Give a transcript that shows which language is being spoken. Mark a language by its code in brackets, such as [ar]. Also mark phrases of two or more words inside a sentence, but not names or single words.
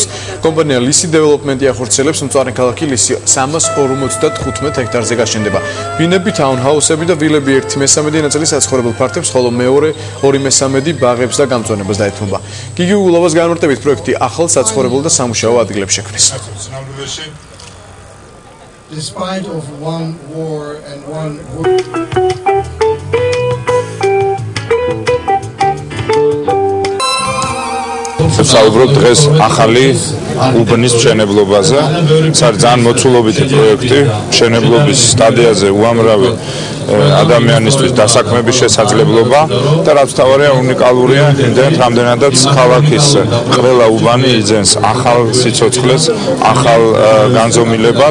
[ka] კომპანია ლისი დეველოპმენტი ახორციელებს მწვანე ქალაქი ლისი 355 ჰექტარზე გაშენდება. ბინები, თაუნჰაუსები და ვილები 1/3 ნაწილი საცხოვრებელ ფართებს, ხოლო მეორე 2/3 ბაღებს და გამწვანებას დაეთმობა. გიგი უგულოვას განმარტებით პროექტი ახალ საცხოვრებელ და სამუშაო ადგილებს შექმნის. [en] Despite of one war and one [ka] საუბრობ დღეს ახალი უბნის მშენებლობაზე. ეს არის ძალიან მოცულობითი პროექტი. მშენებლობის სტადიაზე უამრავი ადამიანისთვის დასაქმების შესაძლებლობა და რაც თავარია უნიკალურია იმდენად, რამდენადაც ქალაქის ყველა უბანი იძენს ახალ სიცოცხლეს, ახალ განზომილებას.